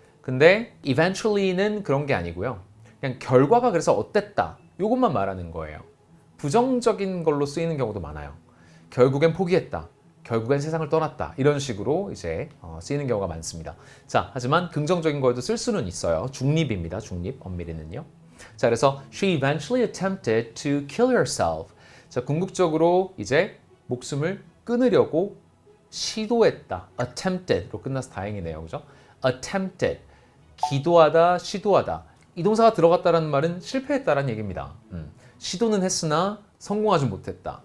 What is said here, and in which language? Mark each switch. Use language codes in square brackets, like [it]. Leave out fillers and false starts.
[ko] 근데 eventually는 그런 게 아니고요. 그냥 결과가 그래서 어땠다. 이것만 말하는 거예요. 부정적인 걸로 쓰이는 경우도 많아요. 결국엔 포기했다. 결국엔 세상을 떠났다. 이런 식으로 이제 쓰이는 경우가 많습니다. 자, 하지만 긍정적인 거에도 쓸 수는 있어요. 중립입니다. 중립, 엄밀히는요. 자, 그래서 [en] she eventually attempted to kill herself. [ko] 자, 궁극적으로 이제 목숨을 끊으려고 시도했다. attempted로 끝나서 다행이네요. 그죠? attempted. 기도하다, 시도하다. 이 동사가 들어갔다라는 말은 실패했다라는 얘기입니다. 시도는 했으나 성공하지 못했다.